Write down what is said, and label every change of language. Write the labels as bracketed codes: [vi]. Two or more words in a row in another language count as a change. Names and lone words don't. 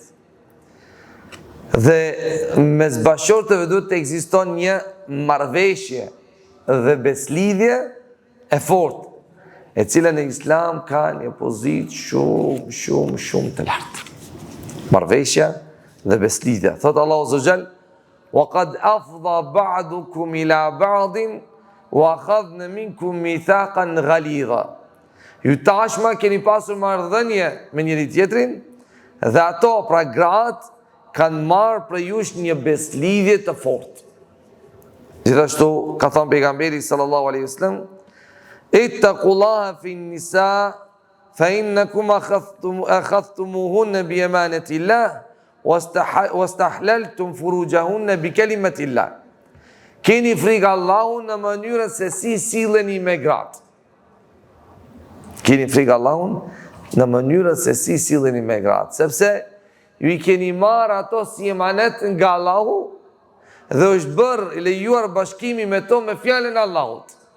[sq] Dhe mes bashkëshortëve duhet të ekziston një marrëveshje dhe beslidhje e fortë, e cila në Islam ka një pozitë shumë të lartë. Marrëveshja dhe beslidhja. Thotë Allahu [ar] عز وجل: وَقَدْ أَفْضَى بَعْضُكُمْ إِلَى بَعْضٍ وَأَخَذْنَ مِنْكُمْ مِيثَاقًا غَلِيظًا. [sq] Ju tashma keni pasur marrëdhënie me njëri tjetrin dhe ato, pra gratë, kanë marrë për jush një beslidhje të fortë. Gjithashtu ka thënë pejgamberi [ar] صلى الله عليه وسلم: "اتقوا الله في النساء فإنكم أخذتموهن بأمانة الله واستحللتم فروجهن بكلمة الله." [sq] Keni frikë Allahun në mënyrën se si silleni me gratë. Keni frikë Allahun në mënyrën se si silleni me gratë, sepse ju i keni marrë ato si emanet nga Allahu dhe është bërë i lejuar bashkimi me to me fjalën e Allahut.